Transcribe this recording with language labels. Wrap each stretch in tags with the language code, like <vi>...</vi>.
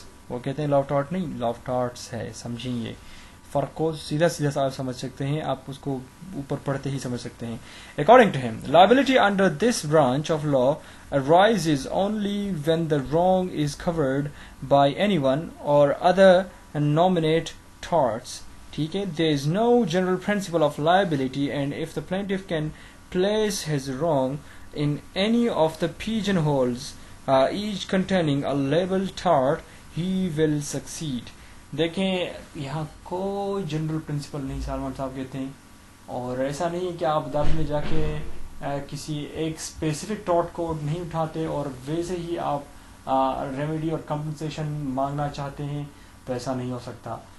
<ur>وہ کہتے ہیں لا آف تھاٹ نہیں، لا آف تھاٹس ہے. سمجھیں یہ فرق کو سیدھا آپ سمجھ سکتے ہیں، آپ اس کو اوپر پڑھتے ہی سمجھ سکتے ہیں.</ur> <en>According to him, liability under this branch of law arises only when the wrong is covered by anyone or other nominate torts.</en> <ur>ٹھیک ہے.</ur> <en>There is no general principle of liability, and if the plaintiff can place his wrong in any of the pigeonholes, each containing a labeled tort, he will succeed.</en> <ur>دیکھیں، یہاں کوئی general principle نہیں، سالمن صاحب کہتے ہیں، اور ایسا نہیں کہ آپ عدالت میں جا کے کسی ایک اسپیسیفک ٹارٹ کو نہیں اٹھاتے اور ویسے ہی آپ ریمیڈی اور کمپنسیشن مانگنا چاہتے ہیں، تو ایسا نہیں ہو سکتا.</ur>